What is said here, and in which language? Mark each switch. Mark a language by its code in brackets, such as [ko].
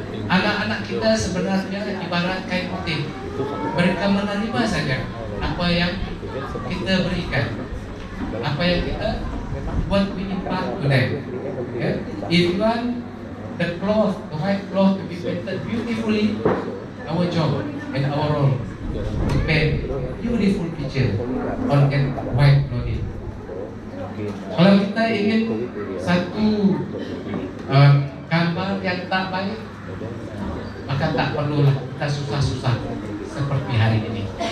[ms] Anak-anak kita sebenarnya ibarat kain putih, mereka menerima saja apa yang kita berikan, apa yang kita [en] what we impart to them. Yeah? If you want the cloth, the white cloth to be painted beautifully, our job and our role to paint beautiful picture on that white clothing. [ms] Kalau kita ingin satu gambar yang tak baik, maka tak perlulah kita susah-susah seperti hari ini.